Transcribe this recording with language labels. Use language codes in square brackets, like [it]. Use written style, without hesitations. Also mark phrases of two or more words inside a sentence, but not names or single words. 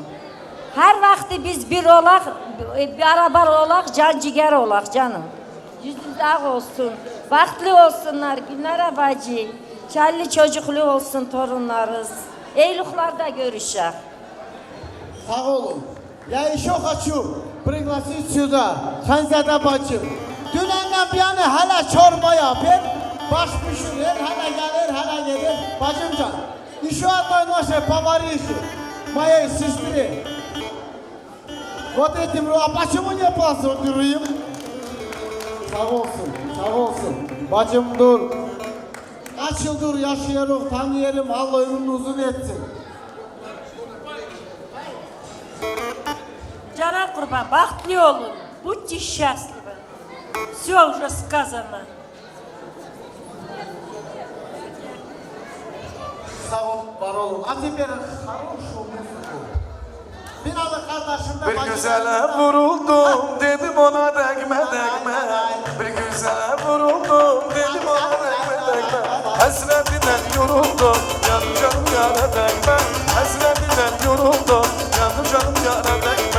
[tr] Her vakti biz bir olak, beraber olak, can ciğer olak canım. Yüzünüz ağ olsun. Vakti olsunlar Gülnara bacı. Kelli çocuklu olsun torunlarız. Eyluklarda görüşək. Sağ olun. [ru] Я еще хочу пригласить сюда Ханзада bacı. [tr] Dünenden bir yana hala çorba yapır. Baş pişirir, hala gelir, hala gelir. Bacımcan, [ru] еще одной нашей поварихи, моей сестры. Вот этим, а почему не поздравляем? [tr] Sağ olsun, sağ olsun. Bacım dur. Kaç yıldır yaşıyoruz, tanıyorum. Allah ömrünü uzun etsin. Canan Kurban, бахтли olun. [ru] Будьте счастливы. Все уже сказано. [tr] sağ ol, var olun. [ru] А теперь хорошую музыку. [tr] Binalı kardeşimle Bir güzele vuruldum dedim ona değme değme. Bir güzele vuruldum dedim ona değme değme. Hasretinden yoruldum yanım canım yara değme. Hasretinden yoruldum yanım canım yara değme.